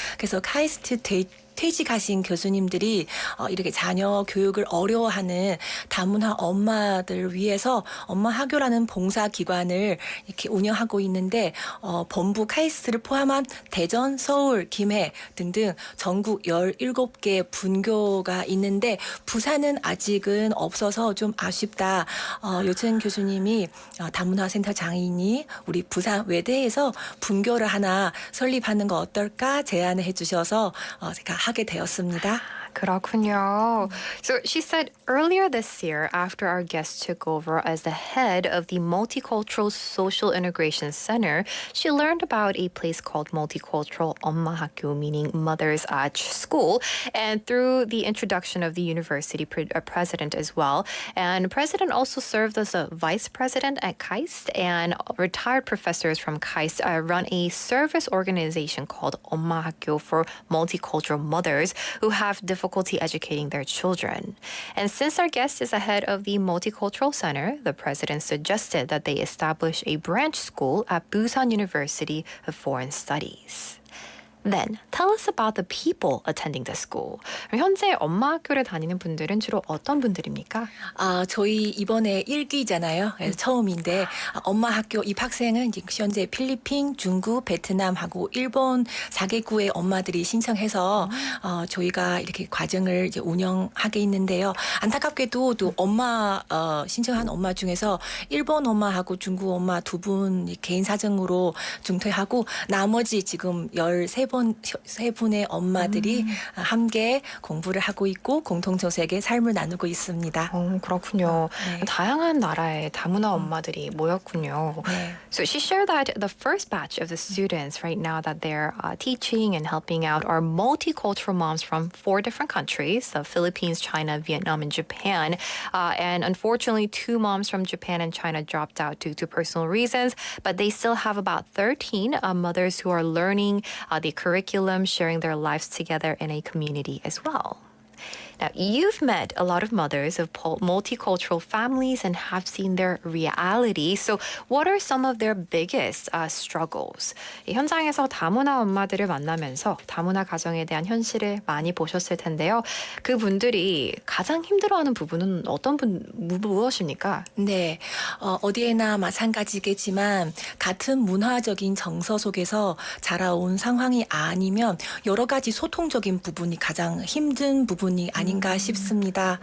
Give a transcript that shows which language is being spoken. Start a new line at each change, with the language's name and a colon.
Korean: 그래서 카이스트 퇴직하신 교수님들이 이렇게 자녀 교육을 어려워하는 다문화 엄마들을 위해서 엄마학교라는 봉사기관을 이렇게 운영하고 있는데 본부 카이스트를 포함한 대전, 서울, 김해 등등 전국 17개 분교가 있는데 부산은 아직은 없어서 좀 아쉽다. 요천 교수님이 다문화센터 장인이 우리 부산외대에서 분교를 하나 설립하는 거 어떨까 제안을 해주셔서 제가 하게 되었습니다. 그렇군요.
English: So she said earlier this year, after our guest took over as the head of the Multicultural Social Integration Center, she learned about a place called Multicultural 엄마학교, meaning mother's school, and through the introduction of the university president as well. And president also served as a vice president at KAIST, and retired professors from KAIST run a service organization called 엄마학교 for multicultural mothers who have difficulty educating their children. And since our guest is the head of the Multicultural Center, the president suggested that they establish a branch school at Busan University of Foreign Studies. Then, tell us about the people attending the school.
Korean: 현재 엄마학교를 다니는 분들은 주로 어떤 분들입니까? 저희 이번에 1기잖아요. 처음인데 엄마학교 입학생은 현재 필리핀, 중국, 베트남하고 일본 4개국의 엄마들이 신청해서 저희가 이렇게 과정을 이제 운영하게 있는데요. 안타깝게도 또 신청한 엄마 중에서 일본 엄마하고 중국 엄마 두 분 개인 사정으로 중퇴하고 나머지 지금 13분의 엄마들이 함께 공부를 하고 있고 공동조색의 삶을 나누고 있습니다. 그렇군요. 네. 다양한 나라의 다문화 엄마들이 모였군요. 네.
English: So she shared that the first batch of the students right now that they're teaching and helping out are multicultural moms from 4 different countries, the Philippines, China, Vietnam, and Japan. And unfortunately, 2 moms from Japan and China dropped out due to personal reasons, but they still have about 13 mothers who are learning the curriculum, sharing their lives together in a community as well. Now, you've met a lot of mothers of multicultural families and have seen their reality. So what are some of their biggest struggles?
Korean: 이 현장에서 다문화 엄마들을 만나면서 다문화 가정에 대한 현실을 많이 보셨을 텐데요. 그분들이 가장 힘들어하는 부분은 무엇입니까? 네, 어디에나 마찬가지겠지만 같은 문화적인 정서 속에서 자라온 상황이 아니면 여러 가지 소통적인 부분이 가장 힘든 부분이 아닌가 싶습니다.